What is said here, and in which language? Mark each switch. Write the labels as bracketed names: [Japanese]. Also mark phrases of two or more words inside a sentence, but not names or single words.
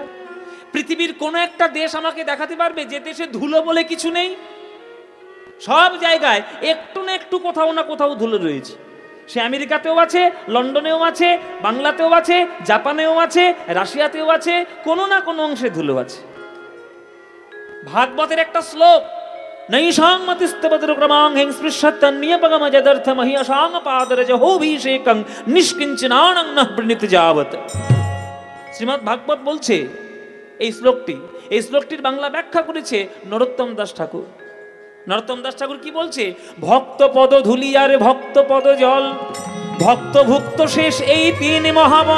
[Bangla] পৃথিবীর কোন একটা দেশ আমাকে দেখাতে পারবে যে দেশে ধুলো বলে কিছু নেই? সব জায়গায় একটু না একটু কোথাও না কোথাও ধুলো রয়েছে। সে আমেরিকাতেও আছে, লন্ডনেও আছে, বাংলাতেও আছে, জাপানেও আছে, রাশিয়াতেও আছে, কোনো না কোনো অংশে ধুলো আছে। ভাগবতের একটা শ্লোক, [Sanskrit] নৈষাং মতিস্তবদ্র ক্রমাং হিং স্পৃশ্যত্যন্যপগম যদর্থ মহিয়সাং পাদরজ হোভিষেকং নিষ্কিঞ্চনানং নঃ প্রণীত যাবৎ। [Bangla] শ্রীমদ্ ভাগবত বলছে এই শ্লোকটির বাংলা ব্যাখ্যা করেছে নরোত্তম দাস ঠাকুর। নরোত্তম দাস ঠাকুর কি বলছে? ভক্ত পদ ধুলি আর ভক্ত পদ জল, ভক্ত ভুক্ত শেষ এই তিন মহাবল।